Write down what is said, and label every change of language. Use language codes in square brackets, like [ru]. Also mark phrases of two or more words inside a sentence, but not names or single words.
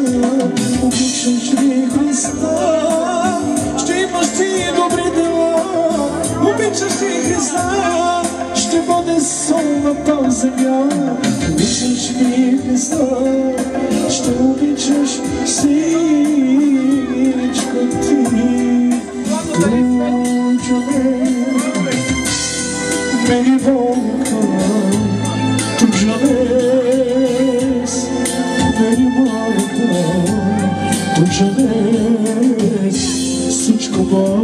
[bg] Обичаш ли Христа, ще имаш ти добри дела. Обичаш ли Христа, ще бъде сол на тази земя. Обичаш ли Христа, ще обичаш всичко ти. [pt] Baby boca, tu já vês, baby boca, tu já vês, sente como